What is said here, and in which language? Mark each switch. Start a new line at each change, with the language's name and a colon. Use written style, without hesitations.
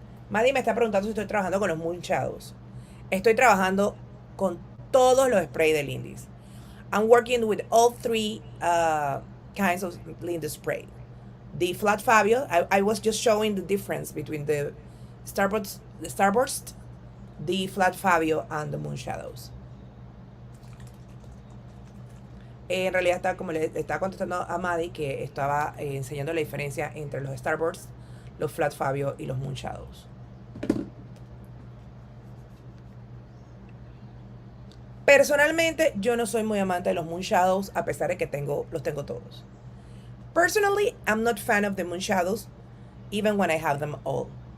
Spanish: Maddie me está preguntando si estoy trabajando con los Moonshadows. Estoy trabajando con todos los sprays de Lindys.
English: I'm working with all three kinds of Lindys spray. The flat Fabio, I was just showing the difference between the Starburst, the flat Fabio, and the Moonshadows.
Spanish: En realidad, como le estaba contestando a Maddie, que estaba enseñando la diferencia entre los Starburst, los flat Fabio y los Moonshadows. Personalmente, yo no soy muy amante de los Moonshadows, a pesar de que los tengo todos.
English: Personally, I'm not fan of the Moonshadows, even when I have them all.